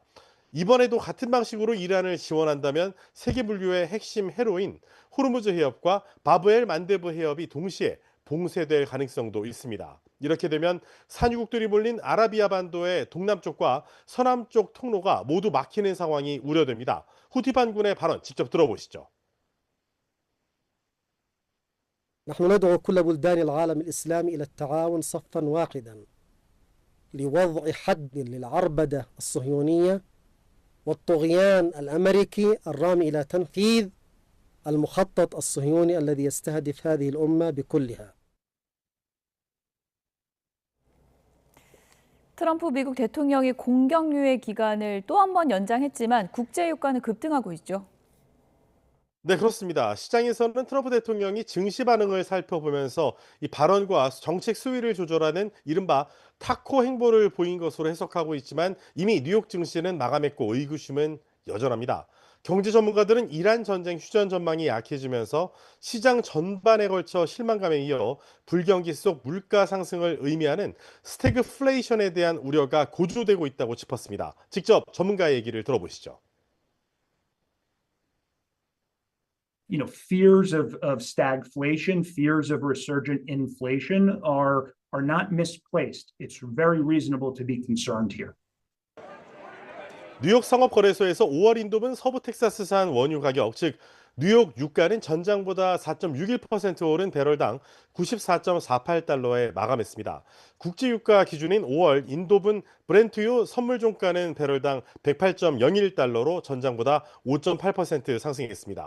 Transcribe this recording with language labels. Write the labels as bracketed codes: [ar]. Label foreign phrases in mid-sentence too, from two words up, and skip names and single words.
[ko] 이번에도 같은 방식으로 이란을 지원한다면 세계 분류의 핵심 해로인 호르무즈 해협과 바브 엘 만데브 해협이 동시에 봉쇄될 가능성도 있습니다. 이렇게 되면 산유국들이 몰린 아라비아 반도의 동남쪽과 서남쪽 통로가 모두 막히는 상황이 우려됩니다. 후티 반군의 발언 직접 들어보시죠. [ar] نحن ندعو كل بلدان العالم الإسلامي إلى التعاون صفا واحدا لوضع حد للعربدة الصهيونية والطغيان الأمريكي الرامي إلى تنفيذ المخطط الصهيوني الذي يستهدف هذه الأمة بكلها. [ko] 트럼프 미국 대통령이 공격유예 기간을 또 한 번 연장했지만 국제 유가는 급등하고 있죠. 네, 그렇습니다. 시장에서는 트럼프 대통령이 증시 반응을 살펴보면서 이 발언과 정책 수위를 조절하는 이른바 타코 행보를 보인 것으로 해석하고 있지만 이미 뉴욕 증시는 마감했고 의구심은 여전합니다. 경제 전문가들은 이란 전쟁 휴전 전망이 약해지면서 시장 전반에 걸쳐 실망감에 이어 불경기 속 물가 상승을 의미하는 스태그플레이션에 대한 우려가 고조되고 있다고 짚었습니다. 직접 전문가의 얘기를 들어보시죠. [en] Fears of stagflation, fears of resurgent inflation are not misplaced. It's very reasonable to be concerned here. [ko] 뉴욕 상업거래소에서 5월 인도분 서부 텍사스산 원유 가격, 즉 뉴욕 유가는 전장보다 4.61% 오른 배럴당 94.48달러에 마감했습니다. 국제유가 기준인 5월 인도분 브렌트유 선물 종가는 배럴당 108.01달러로 전장보다 5.8% 상승했습니다.